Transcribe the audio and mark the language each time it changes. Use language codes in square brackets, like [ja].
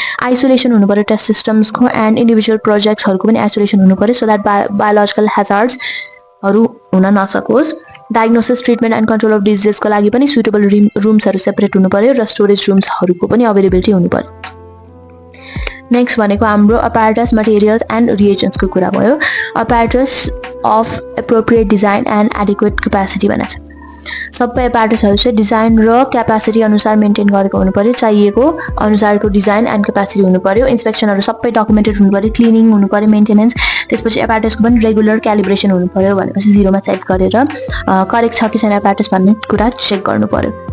[ne] Isolation हुनु पर्यो test सिस्टम्सको and individual प्रोजेक्ट्सहरुको पनि आइसोलेसन हुनु पर्यो [en] so that biological हेजार्ड्सहरु [ne] हुन नसकोस्। Diagnosis, treatment and control of डिजिजेसको लागि पनि सुटेबल रुम्सहरु सेपरेट हुनु पर्यो र स्टोरेज रुम्सहरुको पनि अवेलेबिलिटी हुनु पर्यो। नेक्स्ट भनेको हाम्रो [en] apparatus, materials and reagents [ne] को कुरा भयो। [en] apparatus of appropriate design and adequate capacity [ne] भनेको छ। सबै apparatusहरु चाहिँ डिजाइन र क्यापासिटी अनुसार मेन्टेन गरेको हुनु पर्यो। चाहिएको अनुसारको डिजाइन एन्ड क्यापासिटी हुनु पर्यो। इन्स्पेक्सनहरु सबै डकुमेन्टेड हुनु पर्यो। क्लिनिङ हुनु पर्यो, मेन्टेनेन्स, त्यसपछि apparatusको पनि रेगुलर क्यालिब्रेसन हुनु पर्यो भनेपछि 0 मा सेट गरेर करेक्ट छ कि छैन apparatus भन्ने कुरा चेक गर्नु पर्यो।